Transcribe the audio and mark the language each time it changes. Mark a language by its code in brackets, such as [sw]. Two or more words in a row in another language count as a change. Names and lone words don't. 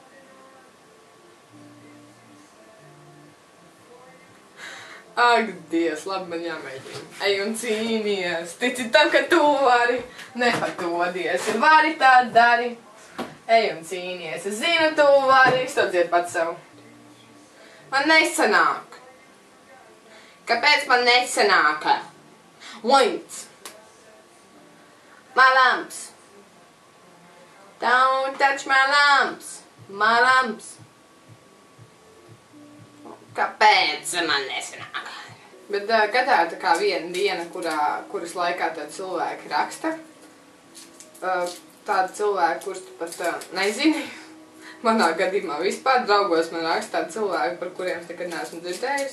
[lv] Ak, Dievs, labi, man jāmēģina. Ej un cīnījies, tici tam, ka tu vari, nepadodies, ja vari tā dari. Ej un cīnījies, es zinu, tu vari, es to dzirdu pats sev. Man nesanāk. Kāpēc man nesanāk? [en] Wait. My lamps. Don't touch my lamps. My lamps. [lv] Kāpēc man nesanāk? Bet gadā ir tā kā viena diena, kuras laikā tad cilvēki raksta. Tādi cilvēki, kurus tu pat nezini. Manā gadījumā vispār draugos man raksta tādi cilvēki, par kuriem es nekad neesmu dzirdējis.